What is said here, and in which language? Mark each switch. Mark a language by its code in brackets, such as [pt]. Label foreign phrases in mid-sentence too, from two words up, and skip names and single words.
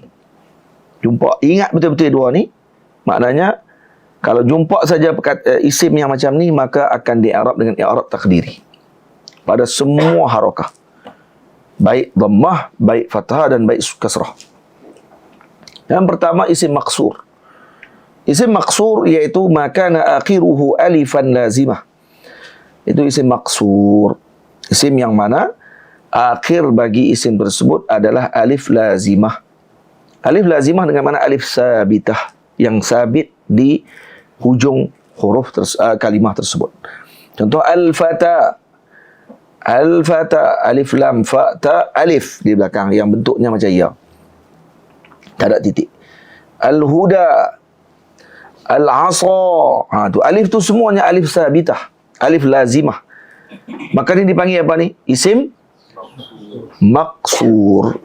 [ms] Jumpa, ingat betul-betul dua ni. Maknanya, kalau jumpa saja isim yang macam ni, maka akan di-i'rab dengan [ar] إعراب تقديري. [ms] Pada semua harakah. Baik dhammah, baik fathah dan baik kasrah. Yang pertama, [ar] اسم مقصور. اسم مقصور [ms] iaitu [ar] ما كان آخره ألفا لازمة. [ms] Itu [ar] اسم مقصور. [ms] Isim yang mana akhir bagi isim tersebut adalah [ar] ألف لازمة. ألف لازمة [ms] dengan mana [ar] ألف ثابتة, [ms] yang sabit di hujung huruf kalimah tersebut. Contoh al-fata. Al-fata, [ar] ألف لام فاء تاء, [ms] alif di belakang yang bentuknya macam ya. Tak ada titik. [ar] الهدى، العصا. [ms] Tu alif tu semuanya [ar] ألف ثابتة، ألف لازمة. [ms] Maka ni dipanggil apa ni? [ar] اسم مقصور.